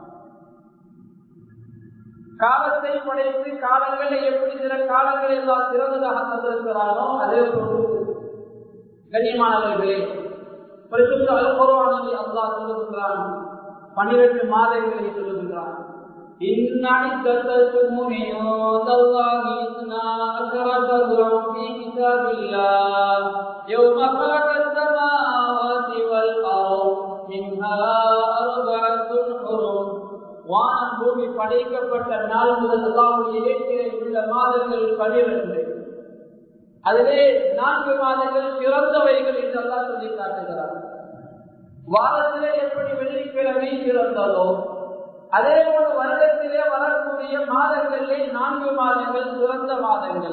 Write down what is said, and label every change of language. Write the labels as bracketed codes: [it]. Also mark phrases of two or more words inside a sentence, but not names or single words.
[ta] காலத்தை படைத்து காலங்களை எப்படி சில காலங்களை எல்லாம் சிறந்ததாக தந்திருக்கிறாரோ அதே போன்று கண்ணியமானவர்களே பரிசுத்த அல் குர்ஆனில் அல்லாஹ் சொல்லுகிறான், 12 மாதங்களை சொல்லுகிறான். [ar] يوم خلق السماوات والأرض منها أربعة حرم. [ta] வானம் பூமி படைக்கப்பட்ட நாள் முதல் அல்லாஹ்வுடைய இயற்கையில் உள்ள மாதங்கள் 12. அதிலே 4 மாதங்கள் சிறந்தவைகள் என்று அல்லாஹ் சொல்லி காட்டுகிறார். வாரத்திலே எப்படி வெள்ளிக்கிழமை சிறந்ததோ அதே போல வருடத்திலே வரக்கூடிய மாதங்களிலே 4 மாதங்கள் சிறந்த மாதங்கள்.